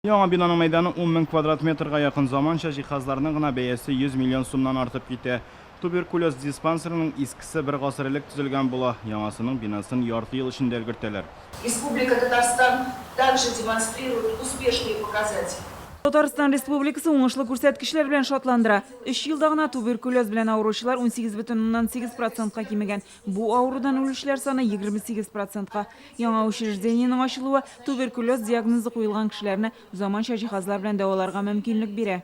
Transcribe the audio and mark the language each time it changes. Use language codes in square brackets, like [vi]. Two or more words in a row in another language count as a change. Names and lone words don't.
[tt] Яңа бинаның мәйданы 10 000 квадрат метрға якын заманча жиһазларның гына бәясе 100 миллион сумнан артып китә. Туберкулез диспансерының искесе бір гасыр элек төзелгән була. Яңасының бинасын ярты ел эчендә өлгертәләр. [ru] Республика Татарстан также демонстрирует успешные показатели. [tt] Татарстан Республикасы уңышлы күрсәткечләр белән шатландыра. 3 елда гына туберкулез белән авыручылар 18,8%-ка кимегән. Бу авырудан үлүчеләр саны 28%-ка. Яңа учреждениенең ачылуы туберкулез диагнозы куелган кешеләрне заманча җиһазлар белән дәваларга мөмкинлек бирә.